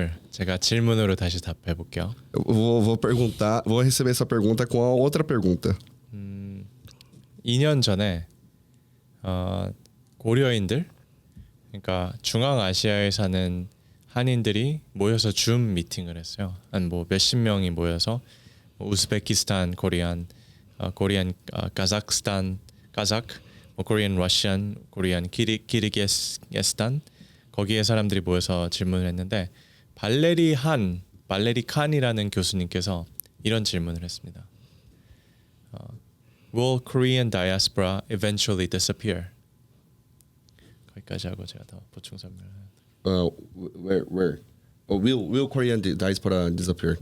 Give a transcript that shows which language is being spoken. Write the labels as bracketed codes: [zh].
[ko] 제가 질문으로 다시 답해 볼게요. [pt] Vou receber essa pergunta com a outra pergunta. [ko] 2년 전에 고려인들, 그러니까 중앙아시아에 사는 한인들이 모여서 줌 미팅을 했어요. 한 뭐 몇십 명이 모여서 우즈베키스탄, 코리안, 카자흐스탄, 코리안 러시안, 코리안 키르기스탄 거기에 사람들이 모여서 질문을 했는데 발레리 칸이라는 교수님께서 이런 질문을 했습니다. [en] Will Korean diaspora eventually disappear? [ko] 거기까지 하고 제가 더 보충 설명을. [en] Where? Will Korean diaspora disappear?